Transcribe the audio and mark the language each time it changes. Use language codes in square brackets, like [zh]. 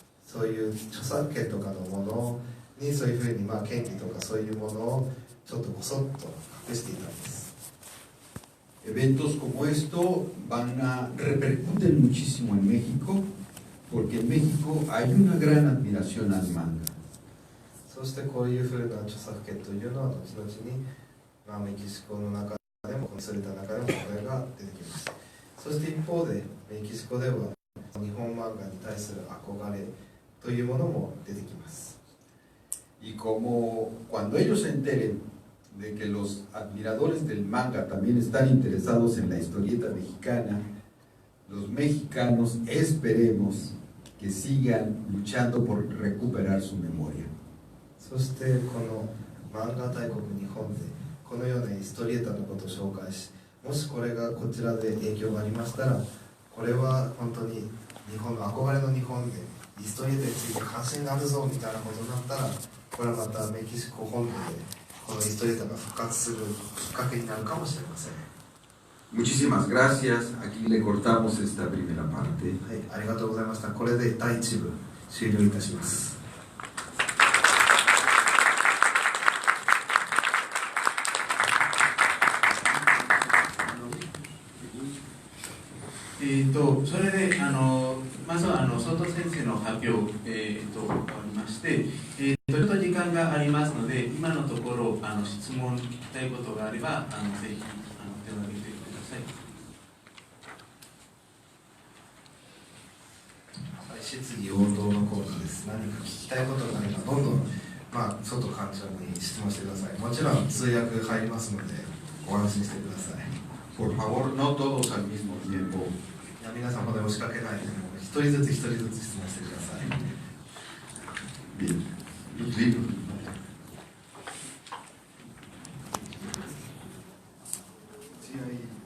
[ja] そういう著作権とかのものにそういうふうに権利とかそういうものをちょっとこそっと隠していたんです。 [es] Eventos como esto repercuten muchísimo en México, porque en México hay una gran admiración al manga. [ja] そしてこういうふうな著作権というのは後々に、メキシコの中でもそれた中でもこれが出てきます。そして一方でメキシコでは日本漫画に対する憧れというものも出てきます。 [es] Y como cuando ellos se enteren de que los admiradores del manga también están interesados en la historieta mexicana, los mexicanos esperemos que sigan luchando por recuperar su memoria. [ja] そしてこの漫画大国日本でこのようなヒストリエータのことを紹介し、もしこれがこちらで影響がありましたら、これは本当に日本の憧れの日本でヒストリエータについて関心があるぞみたいなことになったら、これはまたメキシコ本土でこのヒストリエータが復活するきっかけになるかもしれません。 [es] Muchísimas gracias. Aquí le cortamos esta primera parte. [ja] はい、ありがとうございました。これで第1部終了いたします。それでまずは外先生の発表、終わりまして、ちょっと時間がありますので、今のところ質問聞きたいことがあればぜひ手を挙げてください。質疑応答のコーナーです。何か聞きたいことがあればどんどん、外館長に質問してください。もちろん通訳入りますのでご安心してください。 [es] Por favor, no todos al mismo tiempo. [ja] 皆さんまで押しかけないで、一人ずつ質問してください。 [es] Bien. Los libros. Sí, ahí.